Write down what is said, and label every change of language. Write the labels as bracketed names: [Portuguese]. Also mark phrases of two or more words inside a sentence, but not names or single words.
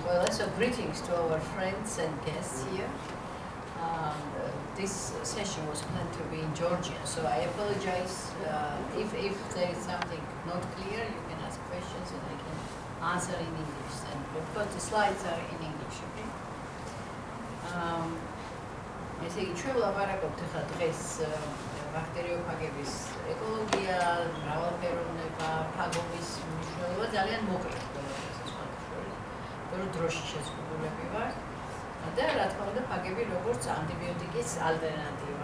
[English] Well, so greetings to our friends and guests here. This session was planned to be in Georgian, so I apologize if there is something not clear. You can ask questions and I can answer in English. And of course, the slides are in English. Okay. [Georgian] ესე იგი ჩვენ ვლაპარაკობთ ახლა დღეს ბაქტერიოფაგების ეკოლოგია, მრავალფეროვნება, ფაგობის მნიშვნელობა ძალიან მოკლედ ყველაფერს სხვადასხვა. რომ დროში შეზღუდულები ვარ და რა თქმა უნდა ფაგები როგორც ანტიბიოტიკის ალტერნატივა.